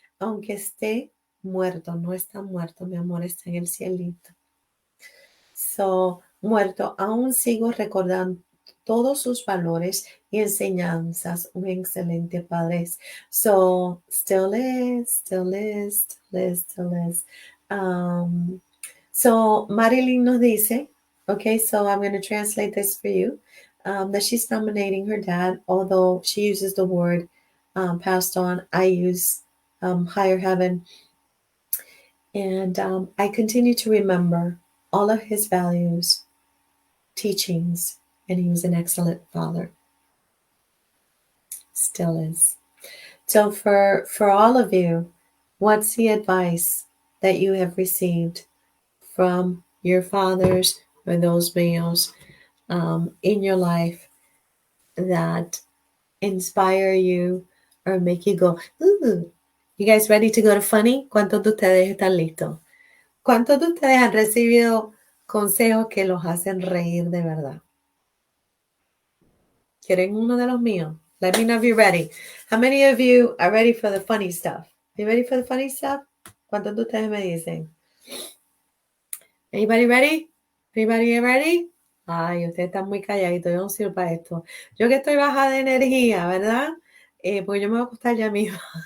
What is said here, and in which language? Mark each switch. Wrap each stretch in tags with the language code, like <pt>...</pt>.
<es>Aunque esté muerto, no está muerto, mi amor, está en el cielito. So, muerto, aún sigo todos sus valores y enseñanzas. Un excelente padre.</es> <en>So, still is, still is, still is, still is. So, Marilyn</en> <es>nos dice,</es> <en>okay, so I'm going to translate this for you, that she's nominating her dad, although she uses the word passed on. I use higher heaven. And I continue to remember all of his values, teachings, and he was an excellent father. Still is. So for all of you, what's the advice that you have received from your fathers or those males in your life that inspire you or make you go, ooh? You guys ready to go to funny?</en> <es>¿Cuántos de ustedes están listos? ¿Cuántos de ustedes han recibido consejos que los hacen reír de verdad? ¿Quieren uno de los míos?</es> <en>Let me know if you're ready. How many of you are ready for the funny stuff? You ready for the funny stuff?</en> <es>¿Cuántos de ustedes me dicen?</es> <en>Anybody ready? Everybody ready?</en> <es>Ay, ustedes están muy calladitos, yo no sirvo para esto. Yo que estoy baja de energía, ¿verdad? Pues yo me voy a acostar ya mismo.</es>